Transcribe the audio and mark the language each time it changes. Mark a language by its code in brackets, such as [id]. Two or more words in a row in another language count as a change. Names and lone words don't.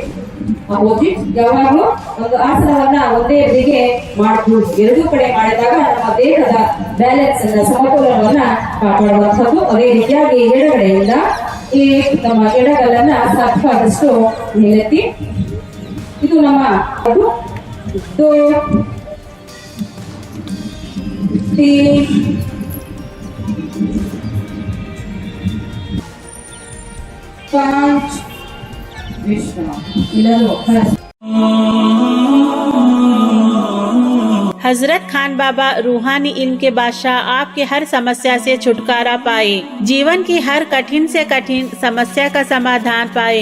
[kn] ಓದಿ ಯಾವಾಗಲೂ ಒಂದು ಆಸನವನ್ನ ಒಂದೇ ಬದಿಗೆ ಮಾಡಬಹುದು. ಎರಡೂ ಕಡೆ ಮಾಡಿದಾಗ ನಮ್ಮ ದೇಹದ ಬ್ಯಾಲೆನ್ಸ್ ಅನ್ನ ಸಮತೋಲನವನ್ನ ಕಾಪಾಡುವಂಥದ್ದು. ಅದೇ ರೀತಿಯಾಗಿ ಎಡಗಡೆಯಿಂದ ಈ ನಮ್ಮ ಎಡಗಲನ್ನ ಸಾಧ್ಯವಾದಷ್ಟು ಮೇಲೆತ್ತಿ, ಇದು ನಮ್ಮ [hi] दो 3 5 विश्राम. हजरत खान बाबा रूहानी इल्म के बादशाह आपके हर समस्या से छुटकारा पाए, जीवन की हर कठिन से कठिन समस्या का समाधान पाए।